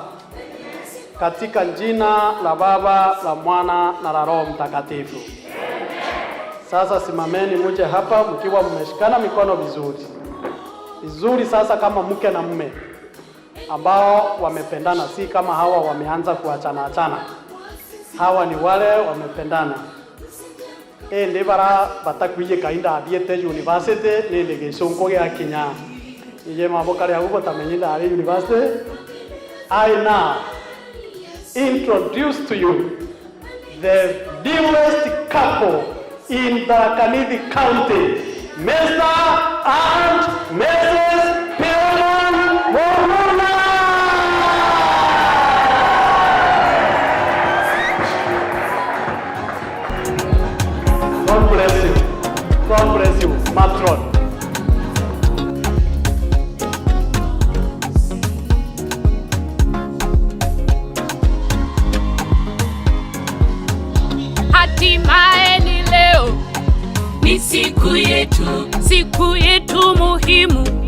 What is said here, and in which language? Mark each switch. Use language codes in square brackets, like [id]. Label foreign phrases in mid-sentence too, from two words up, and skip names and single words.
[sw] Katika jina la Baba, la Mwana na la Roho Mtakatifu. Sasa simameni muje hapa mkiwa mmeshikana mikono vizuri. Vizuri sasa kama mke na mume ambao wamependana, si kama hawa wameanza kuachana. Hawa ni wale wamependana. [mer] Ndibara batakwiye kainda athiete university ni ndigicunko gia Kenya. Iye maboka ria gubo tamenyinda ari university. [en] I now introduce to you the dearest couple in Tharaka Nithi County, Mr. and Mrs. Philemon Muruna. God bless you. God bless you, matron. [sw] Hatimaye ni leo, Ni siku yetu muhimu,